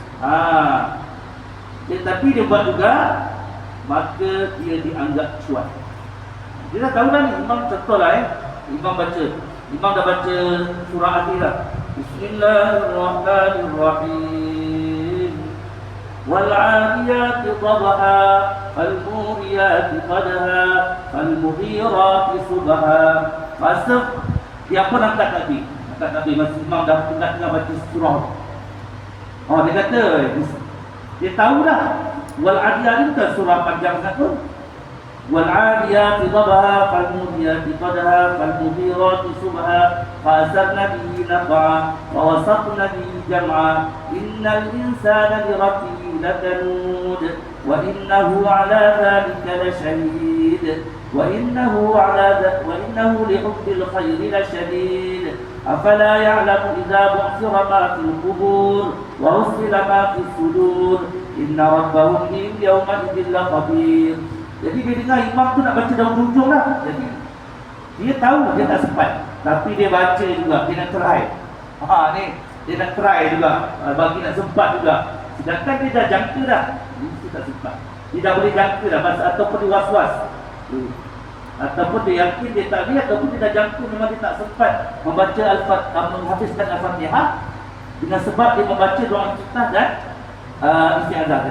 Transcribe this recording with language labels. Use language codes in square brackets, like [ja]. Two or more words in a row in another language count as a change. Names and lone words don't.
[ms] Tetapi dia buat juga, maka dia dianggap cuat. Dia dah tahu dah ni, imam contohlah imam dah baca surah Al-Fatihah. [ar] بسم الله الرحمن الرحيم. والعاديات ضبحا فالموريات قدحا فالمغيرات صبحا. [ms] Masa dia pun angkat takbir. Masa imam dah tengah baca surah. Dia kata, dia tahu dah wal-'adiyat ni bukan surah panjang sangat pun. [ar] والعاديات ضبحا فالموريات قدحا فالمغيرات صبحا فأثرن به نقعا فوسطن به جمعا إن الإنسان لربه لكنود وإنه على ذلك لشهيد وإنه لحب الخير لشديد أفلا يعلم إذا بعثر ما في القبور وحصل ما في الصدور إن ربهم بهم يومئذ لخبير. [ms] Jadi dia dengar imam tu nak baca daun hujung lah. Jadi dia tahu dia tak sempat, tapi dia baca juga, dia nak try. Dia nak try juga, bagi nak sempat juga. Sedangkan dia dah jangka dah, dia tak sempat. Dia dah boleh jangka dah, ataupun dia was-was, ataupun dia yakin dia tak lihat, ataupun dia dah jangka memang dia tak sempat membaca menghabiskan Al-Fatihah dengan sebab dia membaca doa istiftah dan isti'adzah.